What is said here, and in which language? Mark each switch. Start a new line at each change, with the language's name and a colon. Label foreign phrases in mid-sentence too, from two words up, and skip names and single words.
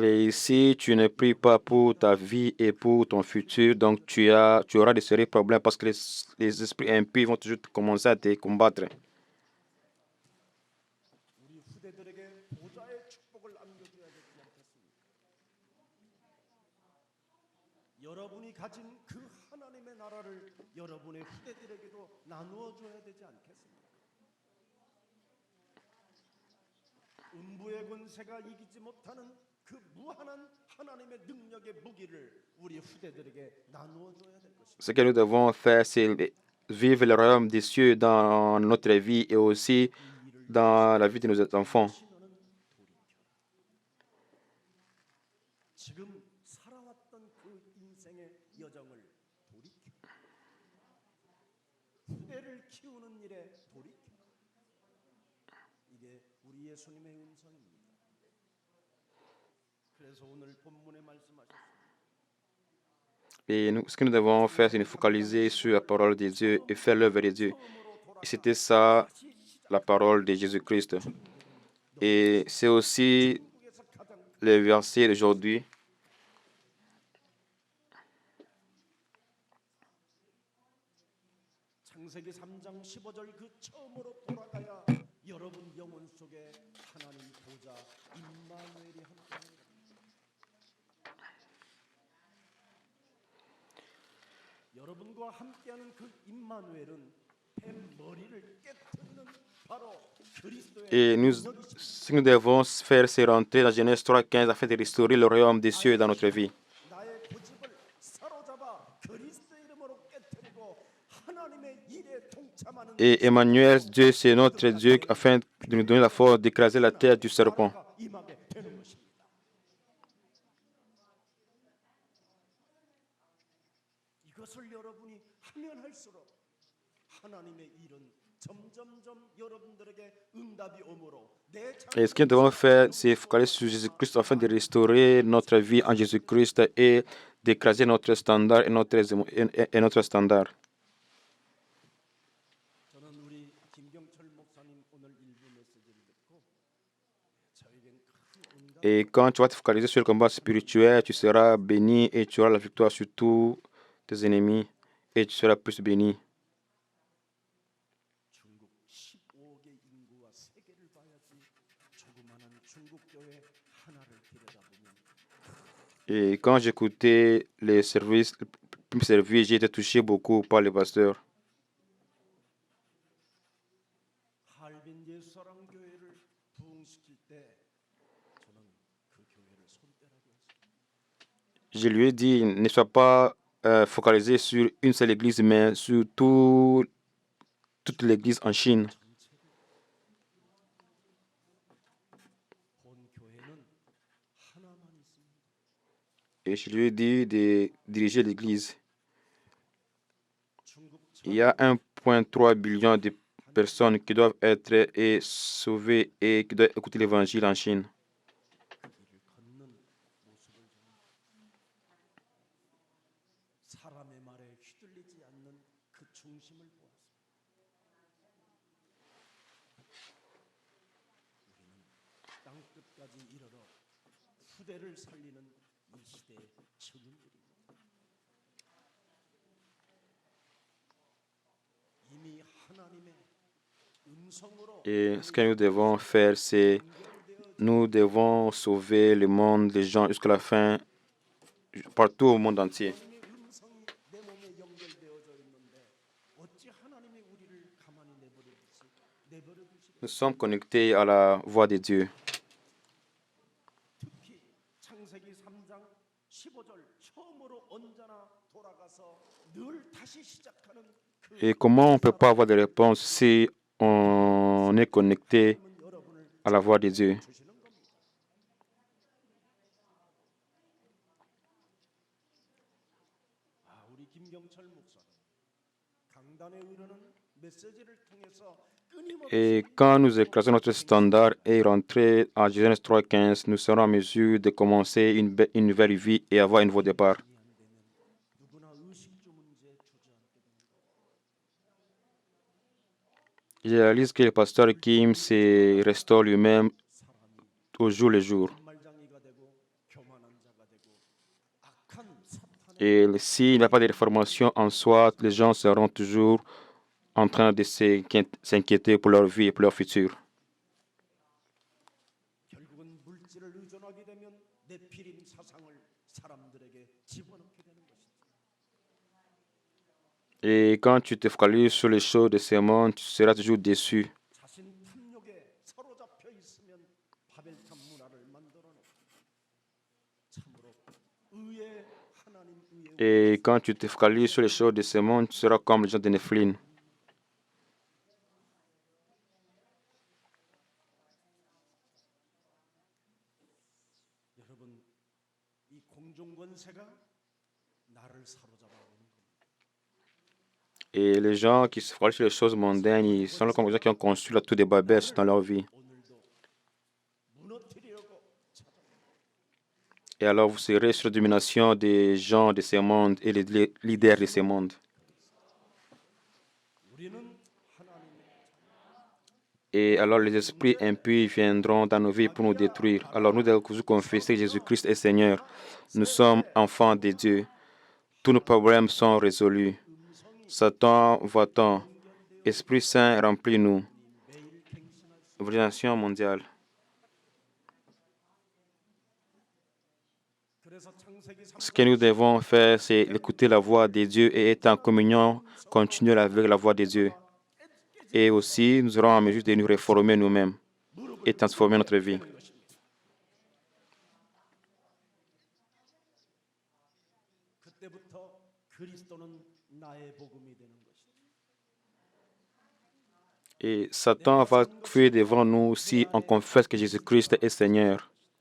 French: Et si tu ne pries pas pour ta vie et pour ton futur, donc tu auras de sérieux problèmes parce que les esprits impies vont toujours commencer à te combattre.
Korean: 우리 후대들에게 보좌의 축복을 안겨줘야 되지 않겠습니까? 여러분이 가진 그 하나님의 나라를 여러분의 후대들에게도 나누어 줘야 되지 않겠습니까? 음부의 권세가 이기지 못하는 그 무한한 하나님의 능력의 무기를 우리 후대들에게 나누어 줘야 될 것입니다.
French: Ce que nous devons faire, c'est vivre le royaume des cieux dans notre vie et aussi dans la vie de nos enfants.
Korean: 너는 돌이켜. 지금 살아왔던 그 인생의 여정을 돌이켜. 후대를 키우는 일에 돌이켜. 이게 우리 예수님의 음성입니다. 그래서 오늘 본문에 말씀하셨습니다.
French: Et ce que nous devons faire, c'est nous focaliser sur la parole de Dieu et faire l'œuvre de Dieu. Et c'était ça, la parole de Jésus-Christ. Et c'est aussi le verset d'aujourd'hui.
Korean: 창세기 3장 15절 그 처음으로 돌아가야 여러분 영혼 속에 하나님 보좌 임마누엘이 함께하는 겁니다. 여러분과 함께하는 그 임마누엘은 뱀 머리를 깨트리는 바로 그리스도의
French: Et nous devons faire, c'est rentrer dans Genèse 3:15 afin de restaurer le royaume des cieux dans notre vie.
Korean: 나의 고집을 사로잡아 그리스도의 이름으로 깨트리고 하나님의 일에 동참하는
French: Et Emmanuel, Dieu, c'est notre Dieu afin de nous donner la force d'écraser la tête du serpent.
Korean: 나라가 임하게 되는 것입니다. 이것을 여러분이 하면 할수록 하나님의 일은 점점점 여러분들에게 응답이 오므로 내
French: Et ce que nous devons faire, c'est focaliser sur Jésus-Christ afin de restaurer notre vie en Jésus-Christ et d'écraser notre standard et notre standard.
Korean: 저는 우리 김경철 목사님 오늘 일부 메시지를 듣고 저에겐 큰 응답.
French: Et quand tu vas te focaliser sur le combat spirituel, tu seras béni et tu auras la victoire sur tous tes ennemis et tu seras plus béni.
Korean: 중국 15억의 인구와 세계를 봐야지 조그마한 중국 교회 하나를 들여다보면
French: Et quand j'écoutais les services, j'ai été touché beaucoup par les pasteurs.
Korean: 할빈 예수사랑 교회를 부흥시킬 때 저는 그 교회를 손떼라고 했습니다.
French: Je lui ai dit, ne sois pas focalisé sur une seule église, mais sur toute l'église en Chine.
Korean: 본 교회는 하나만 있습니다.
French: Et je lui ai dit de diriger l'église.
Korean: 중국
French: Il y a 1,3 billion de personnes qui doivent être sauvées et qui doivent écouter l'évangile en Chine.
Korean: 길을 걷는 모습을 저는 사람의 말에 휘둘리지 않는 그 중심을 보았습니다. 우리는 땅 끝까지 이르러 후대를 살리는 이 시대의 증인들입니다. 이미 하나님의 음성으로
French: Et ce que nous devons faire, c'est nous devons sauver le monde, les gens jusqu'à la fin, partout au monde entier.
Korean: 하나님의 음성이 내 몸에 연결되어져 있는데 어찌 하나님이 우리를 가만히 내버려 두시겠어요?
French: Nous sommes connectés à la voix de Dieu.
Korean: 특히 창세기 3장 15절 처음으로 언제나 돌아가서 늘 다시 시작하는 그
French: Et comment on ne peut pas avoir de réponse si on est connecté
Korean: 하나님은 여러분을
French: à la voix de Dieu?
Korean: 주시는 겁니다. 우리 김경철 목사는 강단에 이르는 메시지를 통해서 끊임없이
French: Et quand nous écrasons notre standard et rentrer à Genèse 3:15, nous serons en mesure de commencer une nouvelle vie et avoir un nouveau départ.
Korean: 안 되면 누구나 의식주 문제에 주저앉게 됩니다.
French: Je réalise que le pasteur Kim se restaure lui-même au jour le jour.
Korean: 말장이가 되고 교만한 자가 되고 악한 사탄의
French: Et s'il n'y a pas de réformation en soi, les gens seront toujours en train de s'inquiéter pour leur vie et pour leur futur.
Korean: 결국은 물질을 의존하게 되면 네피림 사상을 사람들에게 집어넣게 되는 것이죠.
French: Et quand tu te focalises sur les choses de ce monde, tu seras toujours déçu.
Korean: 자신 탐욕에 사로잡혀 있으면 바벨탑 문화를 만들어 놓고 참으로 의의 하나님 의의
French: Et quand tu te focalises sur les choses de ce monde, tu seras comme les gens de Nephilim.
Korean: 여러분 이 공중 권세가 나를 사로잡아 오는 겁니다.
French: Et les gens qui se focalisent sur les choses mondaines, ils sont comme les gens qui ont construit la tour de Babel dans leur vie.
Korean: 오늘도 무너뜨리려고 찾아옵니다.
French: Et alors vous serez sous la domination des gens de ce monde et les leaders de ce monde.
Korean: 우리는 하나님의
French: Et alors les esprits impurs viendront dans nos vies pour nous détruire. Alors nous devons confesser que Jésus-Christ est Seigneur. Nous sommes enfants de Dieu. Tous nos problèmes sont résolus. Satan, va-t'en. Esprit Saint, remplis-nous. Organisation mondiale. Ce que nous devons faire, c'est écouter la voix de Dieu et être en communion continuelle avec la voix de Dieu. Et aussi, nous serons en mesure de nous réformer nous-mêmes et transformer notre vie.
Korean: 그때부터 그리스도는 나의 복음이 되는 것이다.
French: Et Satan va fuir devant nous si on confesse que Jésus-Christ est Seigneur.